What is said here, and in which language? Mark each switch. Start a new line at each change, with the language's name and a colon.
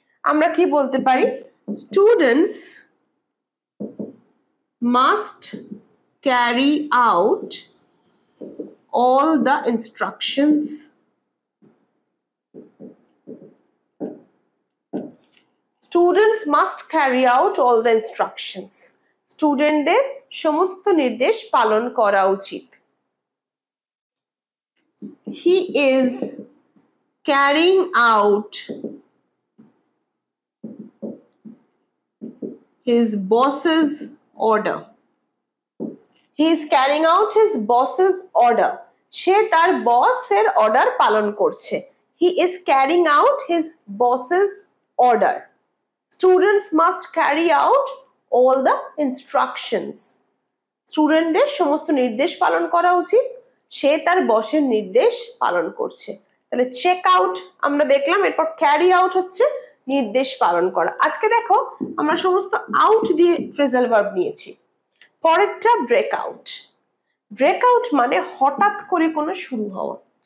Bangla: আমরা কি বলতে পারি,
English: students must carry out all the instructions students must carry out all the instructions
Bangla: স্টুডেন্টদের সমস্ত নির্দেশ পালন করা উচিত।
English: he is carrying out his boss's order. He is carrying out his boss's order.
Bangla: সে তার বসের অর্ডার পালন করছে।
English: He is carrying out his boss's order. Students must carry out all the instructions.
Bangla: স্টুডেন্টদের সমস্ত নির্দেশ পালন করা উচিত। সে তার বসের নির্দেশ পালন করছে। তাহলে চেক আউট আমরা দেখলাম, এরপর ক্যারি আউট হচ্ছে নির্দেশ পালন করা। আজকে দেখো আমরা সমস্ত আউট দিয়ে ফ্রেজাল ভার্ব নিয়েছি। পরেরটা ব্রেক আউট। ব্রেক আউট মানে হঠাৎ করে কোনো শুরু হওয়া।